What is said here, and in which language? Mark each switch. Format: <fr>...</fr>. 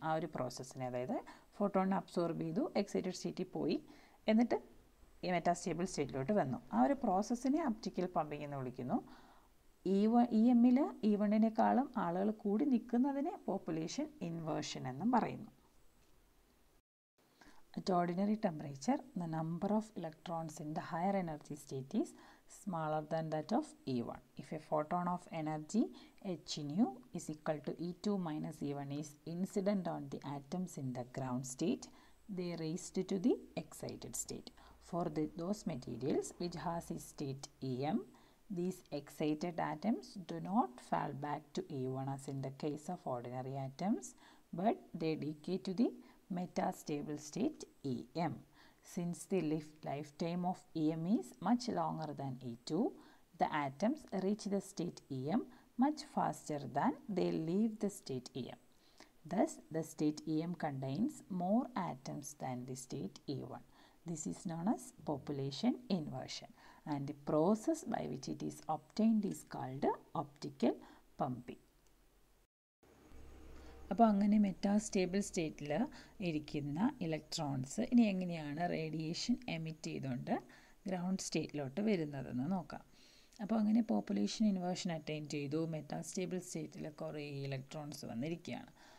<ml>ആ ഒരു പ്രോസസ്സിനെ, അതായത് ഫോട്ടോണിനെ അബ്സോർബ് ചെയ്തു, എക്സൈറ്റഡ് സ്റ്റേറ്റിൽ പോയി, എന്നിട്ട് ഈ മെറ്റാസ്റ്റേബിൾ സ്റ്റേറ്റിലോട്ട് വന്നു. ആ ഒരു പ്രോസസ്സിനെ ഒപ്റ്റിക്കൽ പമ്പിങ് എന്ന് വിളിക്കുന്നു. EMൽ E1നേക്കാളും ആളുകൾ കൂടി നിൽക്കുന്നതിനെ പോപ്പുലേഷൻ ഇൻവേർഷൻ എന്നും പറയുന്നു.</ml> <en>At ordinary temperature, the number of electrons in the higher energy state is smaller than that of E1. If a photon of energy h nu is equal to E2 minus E1 is incident on the atoms in the ground state, they raised to the excited state. For those materials which has a state EM, these excited atoms do not fall back to E1 as in the case of ordinary atoms, but they decay to the metastable state EM. Since the lifetime of EM is much longer than E2, the atoms reach the state EM much faster than they leave the state EM. Thus, the state EM contains more atoms than the state E1. This is known as population inversion, and the process by which it is obtained is called optical pumping.</en> <ml>അപ്പോൾ അങ്ങനെ metastable സ്റ്റേറ്റിൽ ഇരിക്കുന്ന electrons ഇനി എങ്ങനെയാണ് radiation emit ചെയ്തുകൊണ്ട് ground സ്റ്റേറ്റിലോട്ട് വരുന്നതെന്ന് നോക്കാം. അപ്പോൾ അങ്ങനെ പോപ്പുലേഷൻ ഇൻവേർഷൻ അറ്റൈൻ ചെയ്തു, മെറ്റാസ്റ്റേബിൾ സ്റ്റേറ്റിൽ കുറേ ഇലക്ട്രോൺസ് വന്നിരിക്കുകയാണ്.</ml>